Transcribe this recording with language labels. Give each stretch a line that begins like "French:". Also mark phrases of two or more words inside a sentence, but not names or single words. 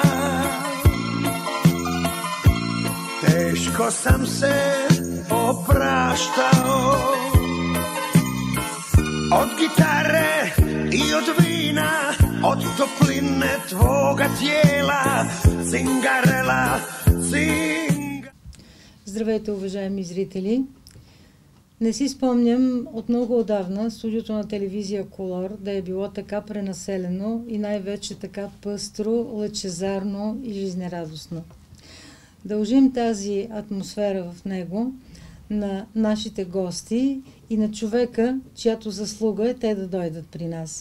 Croatian: Teško sam se opraštao od gitare i od vina, od topline tvoga tijela. Cingarella, cingarella.
Bulgarian: Здравейте, уважаеми зрители! Не си спомням от много отдавна студиото на телевизия Колор да е било така пренаселено и най-вече така пъстро, лъчезарно и жизнерадостно. Дължим тази атмосфера в него на нашите гости и на човека, чиято заслуга е те да дойдат при нас.